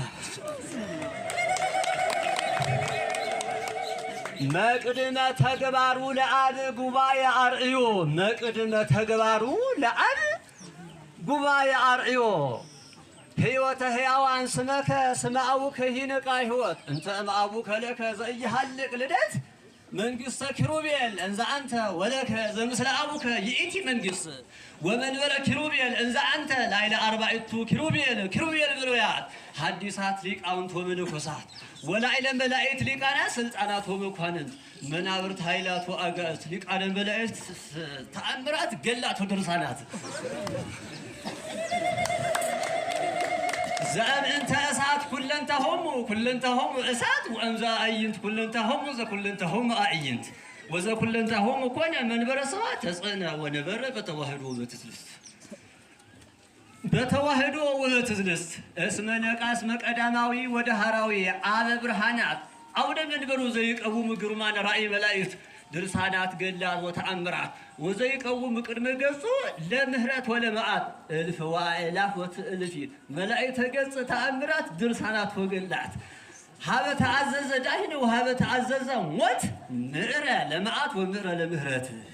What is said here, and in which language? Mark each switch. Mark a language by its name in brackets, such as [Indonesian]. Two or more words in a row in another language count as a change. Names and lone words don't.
[Geez] መቅድመ ተግባሩ ለአብ ጉባኤ አርእዮ መቅድመ ተግባሩ ለአብ ጉባኤ አርእዮ ሕይወተ ሕያዋን ስመከ ስመ አቡከ ይንቃ ሕይወት እንተ እምአቡከ ለከ ዘኢይሃልቅ ልደት መንግሥተ ኪሩቤል እንዘ አንተ ወለከ ዘምስለ አቡከ ይእቲ መንግሥት ወመንበረ ኪሩቤል እንዘ አንተ ላዕለ አርባዕቱ ኪሩቤል ብሉያት ሐዲሳት ሊቃውንት ወመነኮሳት ወላዕለ መላእክት ሊቃናት ስልጣናት ወመኳንንት መናብርት ኃይላት ወአጋእዝት ሊቃነ መላእክት ተአምራት ገላት ወድርሳናት ዘእምእንተ እሳት ኩለንተሆሙ እሳት ወእምዛ አዕይንት ኩለንተሆሙ ዘኩለንተሆሙ አዕይንት ወዘኩለንተሆሙ ኮነ መንበረ ሰብአ ተጽእነ ወነበረ በተዋህዶ ወበትዝልስት እስመ ነቃስ መቀዳማዊ ወደሃራዊ አበ ብርሃናት አውደ መንበሩ ዘይቀውሙ ግሩማነ ራእይ መላእክት ድርሳናት ገላት ወተአምራት ወዘይቀውሙ ቅድመ ገጹ ለምህረት ወለመዓት እልፍ ወአእላፍ ወትእልፊት መላእክተ ገጽ ተአምራት ድርሳናት ወገላት ሀበ ተአዘዘ ዳሂነ ወሀበ ተአዘዘ ሞት ምዕረ ለመዓት ወምዕረ ለምህረት